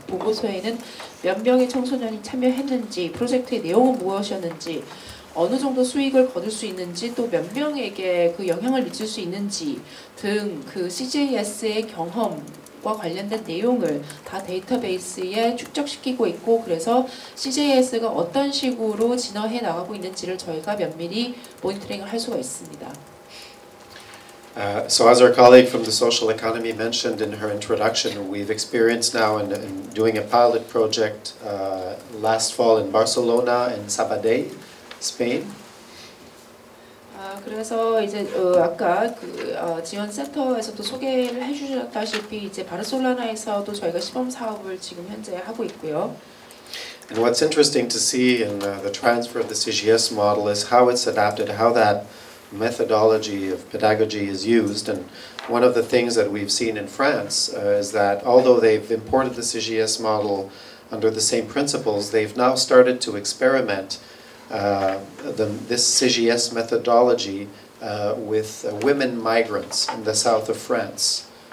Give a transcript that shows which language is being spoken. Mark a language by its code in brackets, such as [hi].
[ko] 보고서에는 몇 명의 청소년이 참여했는지, 프로젝트의 내용은 무엇이었는지, 어느 정도 수익을 거둘 수 있는지, 또 몇 명에게 그 영향을 미칠 수 있는지 등 그 CJS의 경험과 관련된 내용을 다 데이터베이스에 축적시키고 있고, 그래서 CJS가 어떤 식으로 진화해 나가고 있는지를 저희가 면밀히 모니터링을 할 수가 있습니다. [en] So as our colleague from the social economy mentioned in her introduction, we've experienced now in doing a pilot project last fall in Barcelona and Sabadell, Spain. [ko] 그래서 이제 아까 그 지원 센터에서도 소개를 해주셨다시피 이제 바르셀로나에서도 저희가 시범 사업을 지금 현재 하고 있고요. [en] And what's interesting to see in the transfer of the CGS model is how it's adapted, how that methodology of pedagogy is used. And one of the things that we've seen in France is that although they've imported the CGS model under the same principles, they've now started to experiment this CGS methodology with women migrants in the south of France.